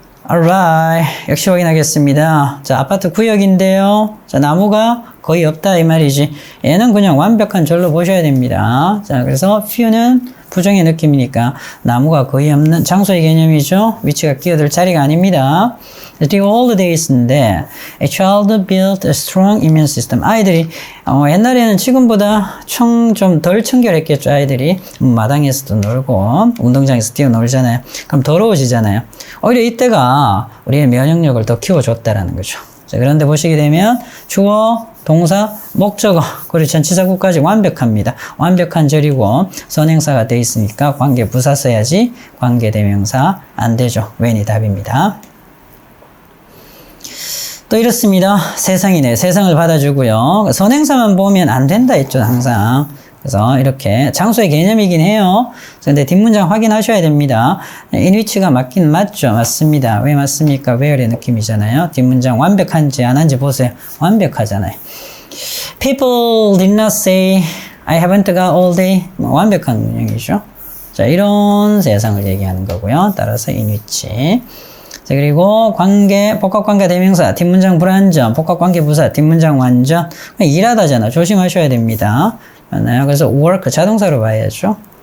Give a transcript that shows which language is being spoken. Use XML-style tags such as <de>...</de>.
<ko>alright. 역시 확인하겠습니다. 자, 아파트 구역인데요. 자, 나무가 거의 없다 이 말이지. 얘는 그냥 완벽한 절로 보셔야 됩니다. 자, 그래서 few는 부정의 느낌이니까 나무가 거의 없는 장소의 개념이죠. 위치가 끼어들 자리가 아닙니다.</ko> <en>The old days인데 a child built a strong immune system.</en> <ko>아이들이 옛날에는 지금보다 좀 덜 청결했겠죠. 아이들이 마당에서도 놀고 운동장에서 뛰어놀잖아요. 그럼 더러워지잖아요. 오히려 이때가 우리의 면역력을 더 키워줬다라는 거죠. 자, 그런데 보시게 되면 주어, 동사, 목적어, 그리고 전치사구까지 완벽합니다. 완벽한 절이고 선행사가 돼 있으니까 관계 부사 써야지 관계 대명사 안 되죠. when이 답입니다. 또 이렇습니다. 세상이네. 세상을 받아주고요. 선행사만 보면 안 된다 했죠. 항상. 그래서 이렇게 장소의 개념이긴 해요. 근데 뒷문장 확인하셔야 됩니다. 인위치가 맞긴 맞죠. 맞습니다. 왜 맞습니까? where의 느낌이잖아요. 뒷문장 완벽한지 안 한지 보세요. 완벽하잖아요.</ko> <en>People did not say I haven't got all day.</en> <ko>완벽한 문장이죠. 자, 이런 세상을 얘기하는 거고요. 따라서 인위치. 자, 그리고 관계, 복합관계 대명사, 뒷문장 불완전, 복합관계 부사, 뒷문장 완전. 일하다잖아. 조심하셔야 됩니다. 맞나요? 그래서 work, 자동사로 봐야죠.</ko>